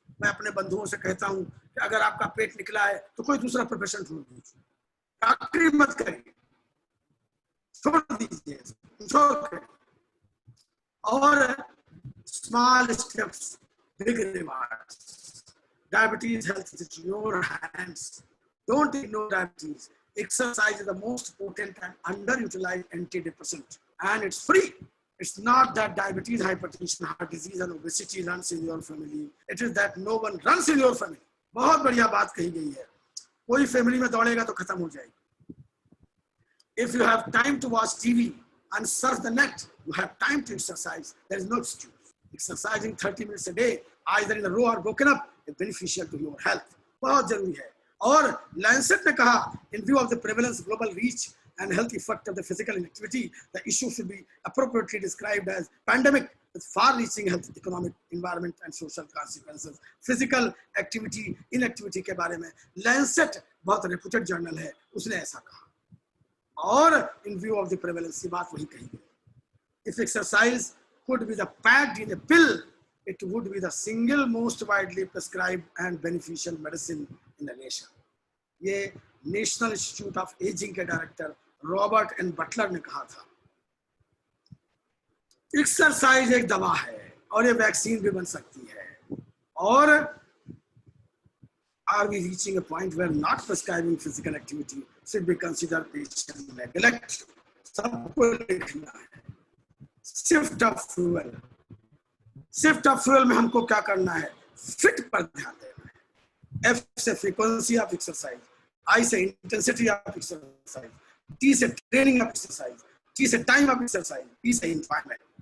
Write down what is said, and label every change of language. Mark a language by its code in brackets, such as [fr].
[hi] मैं अपने बंधुओं से कहता हूं कि अगर आपका पेट निकला है तो कोई दूसरा प्रोफेशन ढूंढ लीजिए, डॉक्टरी मत करिए, छोड़ दीजिए, छोड़ करिए। [en] और small steps, big rewards. Diabetes health is in your hands, don't ignore diabetes. Exercise is the most potent and underutilized antidepressant, and it's free. It's not that diabetes, hypertension, heart disease, and obesity runs in your family. It is that no one runs in your family. [hi] बहुत बढ़िया बात कही गई है। कोई family में दौड़ेगा तो खत्म हो जाएगी। [en] If you have time to watch TV and surf the net, you have time to exercise. There is no excuse. Exercising 30 minutes a day, either in a row or broken up, is beneficial to your health. [hi] बहुत जरूरी है। और Lancet ने कहा, [en] in view of the prevalence, global reach and health effect of the physical inactivity, the issue should be appropriately described as pandemic with far-reaching health, economic, environment and social consequences. [hi] Physical activity, inactivity के बारे में Lancet बहुत reputed journal है, उसने ऐसा कहा। और [en] in view of the prevalence, [hi] ये बात वही कही गई। [en] If exercise could be the packed in a pill, it would be the single most widely prescribed and beneficial medicine in the nation. [hi] ये नेशनल इंस्टीट्यूट ऑफ एजिंग के director Robert N Buttler ने कहा था। Exercise एक दवा है और ये वैक्सीन भी बन सकती है। [en] और are we reaching a point where not prescribing physical activity should be considered patient neglect? [hi] सबको लिखना है। Shift of fuel, shift of fuel में हमको क्या करना है? फिट पर ध्यान देना है। एफ से फ्रीक्वेंसी ऑफ एक्सरसाइज, आई से इंटेंसिटी ऑफ एक्सरसाइज, टी से ट्रेनिंग ऑफ एक्सरसाइज, टी से टाइम ऑफ एक्सरसाइज, पी से एंजॉयमेंट।